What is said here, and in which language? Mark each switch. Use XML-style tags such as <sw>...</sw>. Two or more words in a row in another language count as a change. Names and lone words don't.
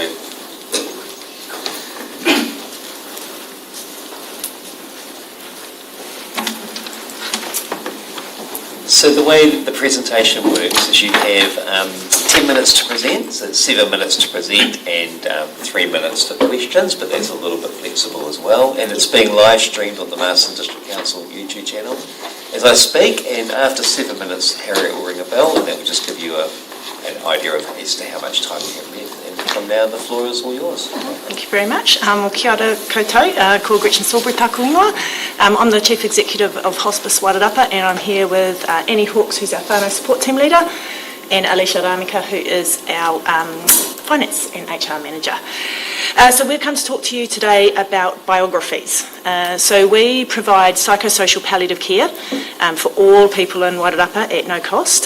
<en>So the way that the presentation works is you have 10 minutes to present, so 7 minutes to present and 3 minutes for questions, but that's a little bit flexible as well. And it's being live streamed on the Masterton District Council YouTube channel as I speak, and after 7 minutes Harriet will ring a bell and that will just give you an idea of as to how much time you have left. And from now the floor is all yours. Thank you very much.</en> <mi>Kia ora koutou, ko Gretchen Sawbury tāku ingoa.</mi> <en>I'm the Chief Executive of Hospice Wairarapa, and I'm here with Annie Hawkes, who's our whānau support team leader, and Alicia Ramika, who is our Finance and HR Manager. So we've come to talk to you today about biographies. So we provide psychosocial palliative care for all people in Wairarapa at no cost.</en>